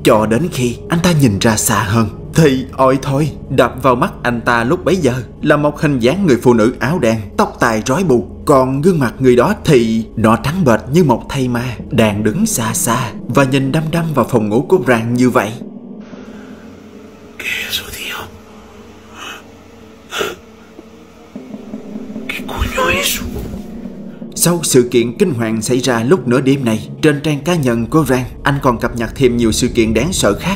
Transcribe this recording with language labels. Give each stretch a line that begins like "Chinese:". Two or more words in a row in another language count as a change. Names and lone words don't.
Vietnamese: Cho đến khi anh ta nhìn ra xa hơn thì ôi thôi, đập vào mắt anh ta lúc bấy giờ là một hình dáng người phụ nữ áo đen, tóc tai rối bù. Còn gương mặt người đó thì nó trắng bệch như một thây ma, đang đứng xa xa và nhìn đăm đăm vào phòng ngủ của Ran như vậy.
Spanish: ¿Qué es eso, tío? ¿Qué coño es eso?
Vietnamese: Sau sự kiện kinh hoàng xảy ra lúc nửa đêm này, trên trang cá nhân của Ran, anh còn cập nhật thêm nhiều sự kiện đáng sợ khác.